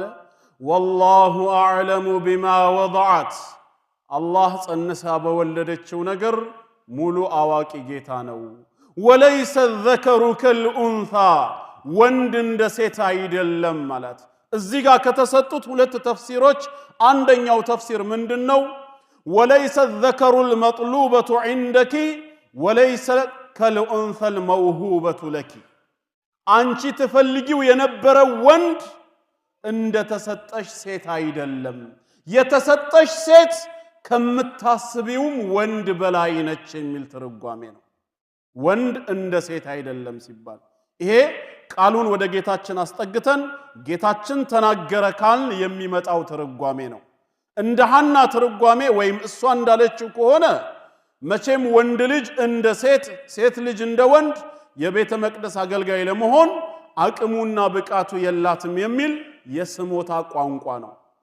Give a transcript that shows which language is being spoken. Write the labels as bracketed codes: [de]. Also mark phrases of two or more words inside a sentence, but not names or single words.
[ar] والله أعلم بما وضعت [am] አላህ ጸንሳ በወለደችው ነገር ሙሉ አዋቂ ጌታ ነው። [ar] وليس الذكر كالأنثى [am] ወንድ እንደ ሴት አይደለም ማለት። እዚህ ጋር ከተሰጡት ሁለት ተፍሲሮች አንደኛው ተፍሲር ምንድነው? [ar] وليس الذكر المطلوبة عندك وليس كالأنثى الموهوبة لك [am] አንቺ ትፈልጊው የነበረው ወንድ እንደ ተሰጠሽ ሴት አይደለም። የተሰጠሽ ሴት ከምታስቢውም ወንድ በላይ ነች የሚል ትርጓሜ ነው። ወንድ እንደ ሴት አይደለም ሲባል ይሄ ቃሉን ወደ ጌታችን አስጠግተን ጌታችን ተናገረ ካልን የሚመጣው ትርጓሜ ነው። እንደ ሐና ትርጓሜ ወይም እሷ እንዳለችው ከሆነ መቼም ወንድ ልጅ እንደ ሴት፣ ሴት ልጅ እንደ ወንድ የቤተ መቅደስ አገልጋይ ለመሆን አቅሙና ብቃቱ የላትም የሚል የስሞታ ቋንቋ ነው።